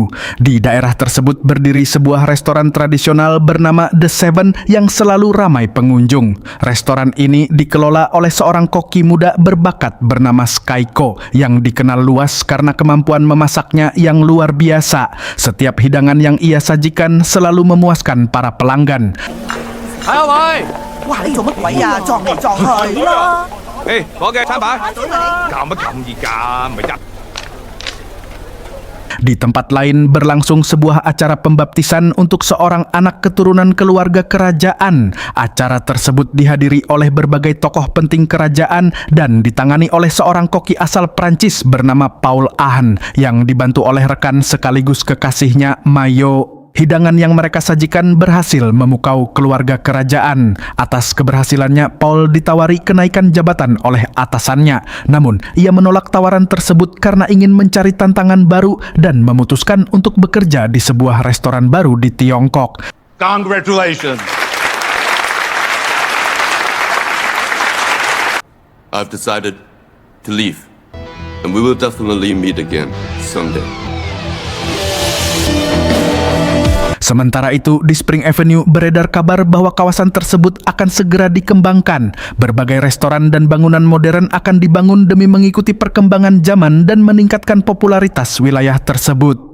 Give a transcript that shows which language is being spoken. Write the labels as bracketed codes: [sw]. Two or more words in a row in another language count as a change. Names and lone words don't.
[id] Di daerah tersebut berdiri sebuah restoran tradisional bernama The Seven yang selalu ramai pengunjung. Restoran ini dikelola oleh seorang koki muda berbakat bernama Skyko yang dikenal luas karena kemampuan memasaknya yang luar biasa. Setiap hidangan yang ia sajikan selalu memuaskan para pelanggan. [yue] Hai Wei，哇！你做乜鬼啊？撞嚟撞去咯！伙計餐牌，搞乜咁熱㗎？咪一 [id] Di tempat lain berlangsung sebuah acara pembaptisan untuk seorang anak keturunan keluarga kerajaan. Acara tersebut dihadiri oleh berbagai tokoh penting kerajaan dan ditangani oleh seorang koki asal Prancis bernama Paul Ahn yang dibantu oleh rekan sekaligus kekasihnya Mayo. Hidangan yang mereka sajikan berhasil memukau keluarga kerajaan. Atas keberhasilannya, Paul ditawari kenaikan jabatan oleh atasannya. Namun, ia menolak tawaran tersebut karena ingin mencari tantangan baru dan memutuskan untuk bekerja di sebuah restoran baru di Tiongkok. [en] Congratulations. I've decided to leave, and we will definitely meet again someday. [id] Sementara itu, di Spring Avenue beredar kabar bahwa kawasan tersebut akan segera dikembangkan. Berbagai restoran dan bangunan modern akan dibangun demi mengikuti perkembangan zaman dan meningkatkan popularitas wilayah tersebut.